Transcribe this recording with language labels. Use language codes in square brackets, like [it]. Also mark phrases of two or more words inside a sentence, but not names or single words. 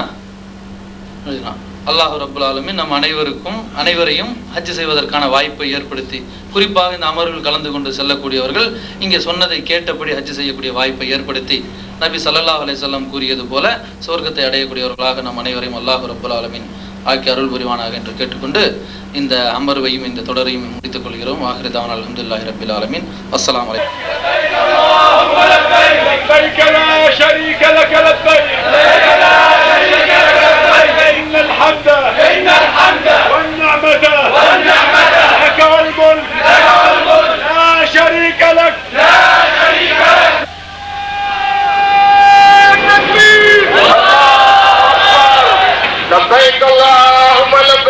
[ar] الله رب العالمين [ta] நம் அனைவரையும் ஹஜ் செய்வதற்கான வாய்ப்பை ஏற்படுத்தி, குறிப்பாக இந்த அமர்வில் கலந்து கொண்டு செல்லக்கூடியவர்கள் இங்கே சொன்னதை கேட்டபடி ஹஜ் செய்யக்கூடிய வாய்ப்பை ஏற்படுத்தி, நபி [ar] صلى الله عليه وسلم [ta] கூறியது போல சொர்க்கத்தை அடையக்கூடியவர்களாக நம் அனைவரையும் [ar] الله رب العالمين [ta] ஆக்கி அருள் புரிவானாக என்று கேட்டுக்கொண்டு இந்த அமர்வையும் இந்த தொடரையும் முடித்துக் கொள்கிறோம். [ar] آخر دعوانا الحمد لله رب العالمين. السلام عليكم. لبيك لا شريك لك لبيك إن الحمد والنعمة لك والملك لا شريك لك لبيك اللهم